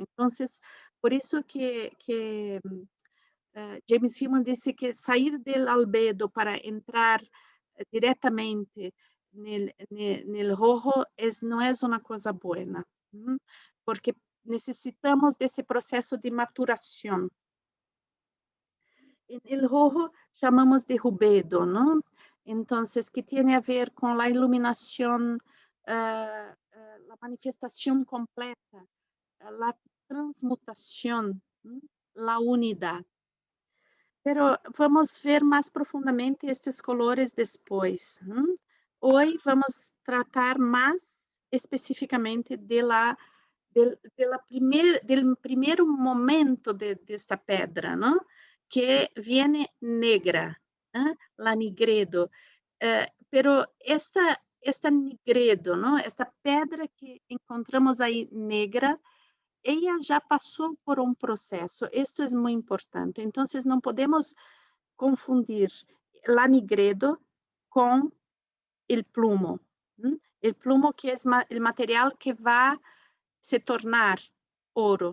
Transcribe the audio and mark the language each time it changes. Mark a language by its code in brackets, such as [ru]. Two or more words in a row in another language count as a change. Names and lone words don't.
[pt] Então, por isso que James Hillman disse que sair do albedo para entrar diretamente no rojo não é uma coisa boa, porque necessitamos desse processo de maturação. [es] El rojo [pt] chamamos de [es] rubedo, ¿no? Entonces, que tiene a ver con la iluminación, la manifestación completa, la transmutación, la unidad. [pt] Pero vamos ver mais profundamente estes colores depois. Hoje vamos tratar mais especificamente del primeiro momento desta pedra, não? [es] Que viene negra, la nigredo. Pero esta nigredo, [pt] não? Esta pedra que encontramos aí negra, ela já passou por um processo. Isto é muito importante. Então, não podemos confundir la nigredo com o plumo. O plumo que é o material que vai se tornar ouro.